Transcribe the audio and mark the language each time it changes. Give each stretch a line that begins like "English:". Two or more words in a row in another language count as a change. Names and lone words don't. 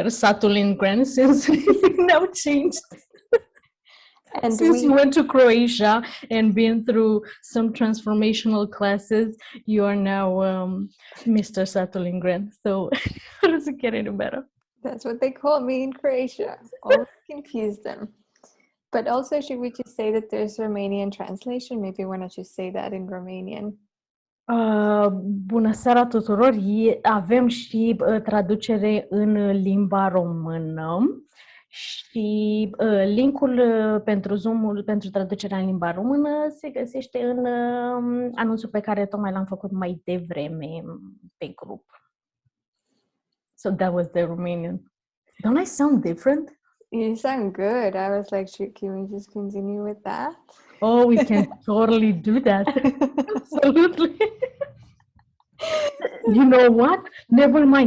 English: Satu Lindgren, since you now changed. And since you went to Croatia and been through some transformational classes, you are now Mr. Satu Lindgren. So how does it get any better? That's what they call me in Croatia. Always confuse them. But also, should we just say that there's Romanian translation? Maybe why not just say that in Romanian?
Romanian: Bună seara tuturor! Avem și traducere în limba română. Și linkul pentru Zoom-ul, pentru traducerea în limba română se găsește în anunțul pe care tocmai l-am făcut mai devreme pe grup.
English: So that was the Romanian. Don't I sound different? You sound good. I was like, can we just continue with that? Oh, we can totally do that. Absolutely. You know what? Never mind.